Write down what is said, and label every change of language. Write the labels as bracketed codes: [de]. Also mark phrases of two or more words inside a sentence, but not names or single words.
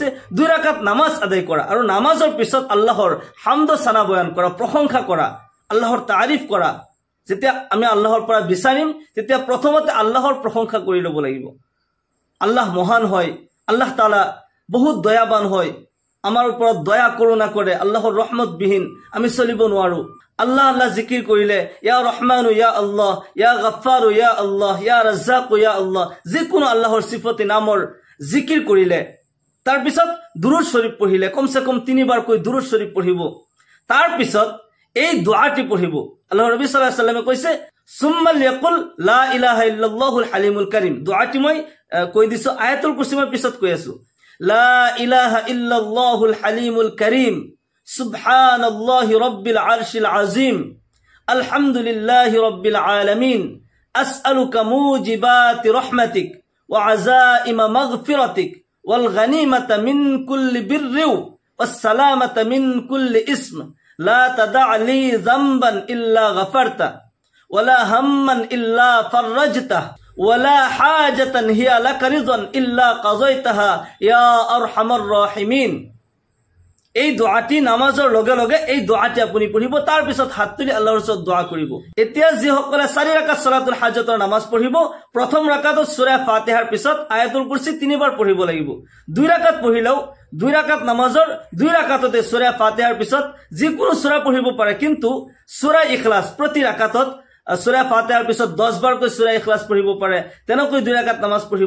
[as] 2 ৰাকাত নামাজ আদায় কৰা আৰু নামাজৰ পিছত আল্লাহৰ হামদ সানা বয়ান কৰা, প্ৰশংসা কৰা, আল্লাহৰ তাৰিফ কৰা। যেতিয়া আমি আল্লাহৰ পৰা বিচাৰিম তেতিয়া প্ৰথমতে আল্লাহৰ প্ৰশংসা কৰি ল'ব লাগিব। আল্লাহ মহান হয়, আল্লাহ তাআলা বহুত দয়াবান হয়, আমাৰ ওপৰত দয়া কৰোণা কৰে, আল্লাহৰ ৰহমত বিহীন আমি চলিব নোৱাৰো। আল্লাহ আল্লাহ জিকিৰ কৰিলে [ar] يا رحمن يا الله يا غفار يا الله يا رزاق يا الله, [as] যিকোনো আল্লাহৰ সিফতি নামৰ জিকিৰ কৰিলে, তাৰ পিছত দুৰুদ শৰীফ পঢ়িলে, কমসে কম 3 বাৰকৈ দুৰুদ শৰীফ পঢ়িব। তাৰ পিছত এই দুআটি পঢ়িব। আল্লাহৰ নবী [ar] صلى الله عليه وسلم [as] কৈছে [ar] ثم ليقل لا إله إلا الله الحليم الكريم. [as] দুআটি মই কৈ দিছো, আয়াতুল কুরসি মই পিছত কৈ আছো। [ar] لا إله إلا الله الحليم الكريم سبحان الله رب العرش العظيم الحمد لله رب العالمين, أسألك موجبات رحمتك وعزائم مغفرتك والغنيمة من كل بر والسلامة من كل إثم لا تدع لي ذنبا إلا غفرته ولا هما إلا فرجته ولا حاجة هي لك رضا إلا قضيتها يا أرحم الراحمين. [as] এই দোয়াটি নামাজৰ লগে লগে এই দোয়াটি আপুনি পঢ়িব। তাৰ পিছত হাত তুলি আল্লাহৰ ওচৰত দোয়া কৰিব। এতিয়া যিসকলে 4 ৰাকাত সালাতুল হাজতৰ নামাজ পঢ়িব, প্ৰথম ৰাকাতত সূৰা ফাতিহাৰ পিছত আয়াতুল কুৰসি 3 বাৰ পঢ়িব লাগিব। 2 ৰাকাত পঢ়িলেও 2 ৰাকাত নামাজৰ 2 ৰাকাততে সূৰা ফাতিহাৰ পিছত যিকোনো সূৰা পঢ়িব পাৰে, কিন্তু সূৰা ইখলাস প্ৰতি ৰাকাতত সূৰা ফাতিহাৰ পিছত 10 বাৰকৈ সূৰা ইখলাস পঢ়িব পাৰে, তেনেকৈ 2 ৰাকাত নামাজ পঢ়িব।